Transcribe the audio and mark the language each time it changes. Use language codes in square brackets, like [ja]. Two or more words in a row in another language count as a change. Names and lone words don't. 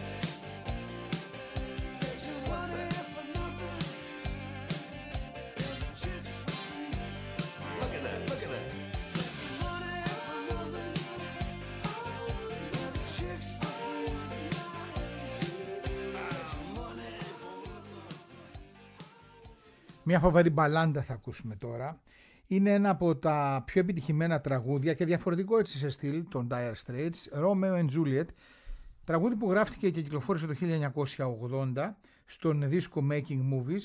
[en] Money for nothing. Chicks for free. Look at that, look at that. Money for nothing. Chicks for free. Money for nothing. [el] Μια φοβερή μπαλάντα θα ακούσουμε τώρα. Είναι ένα από τα πιο επιτυχημένα τραγούδια και διαφορετικό έτσι σε στυλ των Dire Straits, Romeo and Juliet, τραγούδι που γράφτηκε και κυκλοφόρησε το 1980 στον δίσκο Making Movies.